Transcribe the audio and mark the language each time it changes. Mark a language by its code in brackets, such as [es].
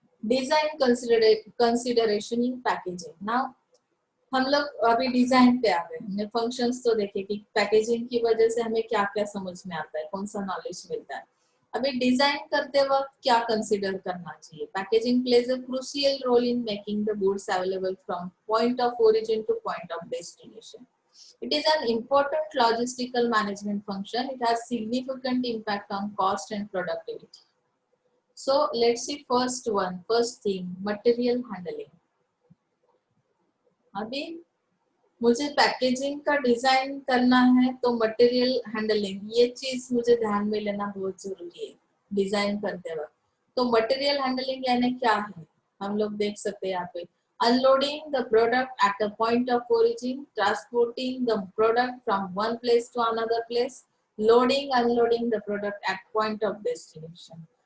[en] Design consideration in packaging. [hi] Now हम लोग अभी डिजाइन पे आ गए, हमने फंक्शंस तो देखे कि पैकेजिंग की वजह से हमें क्या क्या समझ में आता है, कौन सा नॉलेज मिलता है। अभी डिजाइन करते वक्त क्या कंसीडर करना चाहिए, [en] Packaging plays a crucial role in making the goods available from point of origin to point of destination. It is an important logistical management function. It has significant impact on cost and productivity. So let's see first one, first thing, material handling. [hi] अभी मुझे packaging का design करना है तो material handling, ये चीज मुझे ध्यान में लेना बहुत जरूरी है डिजाइन करते वक्त। तो मटेरियल हैंडलिंग यानी क्या है, हम लोग देख सकते हैं यहाँ पे, [en] Unloading the product at a point of origin, transporting the product from one place to another place, loading unloading the product at point of destination.